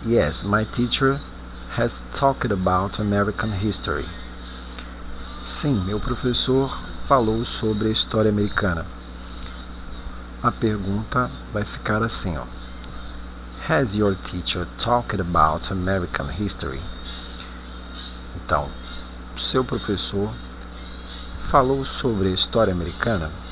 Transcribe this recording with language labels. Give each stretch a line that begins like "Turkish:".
English: Yes, my teacher has talked about American history.
Portuguese: Sim, meu professor falou sobre a história americana. A pergunta vai ficar assim, ó.
English: Has your teacher talked about American history?
Portuguese: Então, seu professor falou sobre a história americana?